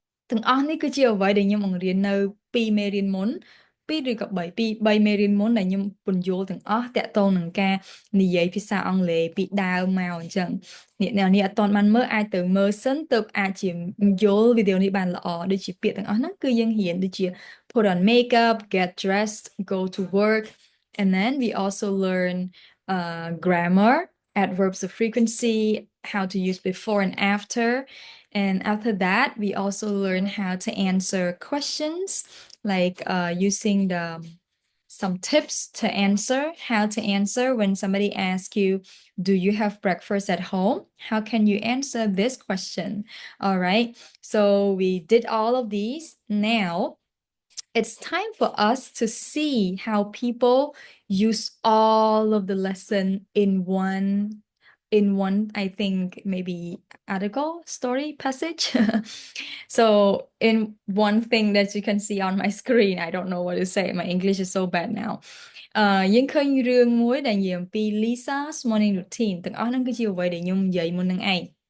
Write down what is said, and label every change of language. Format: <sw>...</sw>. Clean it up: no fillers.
<km>ទាំងអស់នេះគឺជាអ្វីដែលខ្ញុំបង្រៀននៅពីមេរៀនមុនពីរឬក៏3មេរៀនមុនដែលខ្ញុំពន្យល់ទាំងអស់តាក់ទងនឹងការនិយាយភាសាអង់គ្លេសពីដើមមកអញ្ចឹងអ្នកនេះអត់ទាន់បានមើលអាចទៅមើលសិនទើបអាចជាយល់វីដេអូនេះបានល្អដូចជាពាក្យទាំងអស់ហ្នឹងគឺយើងរៀនដូចជា</km> <en>put on makeup get dressed go to work and then we also learn grammar adverbs of frequency how to use before and after. And after that, we also learn how to answer questions, like using some tips to answer, how to answer when somebody asks you, do you have breakfast at home? How can you answer this question? All right, so we did all of these. Now it's time for us to see how people use all of the lesson in one I think maybe article story passage so in one thing that you can see on my screen I don't know what to say my English is so bad now</en> <km>យើងឃើញរឿងមួយដែលនិយាយអំពី</km> <en>Lisa's morning routine</en> <km>ទាំងអស់ហ្នឹងគឺជាអ្វីដែលខ្ញុំនិយាយមុននឹងឯង</km>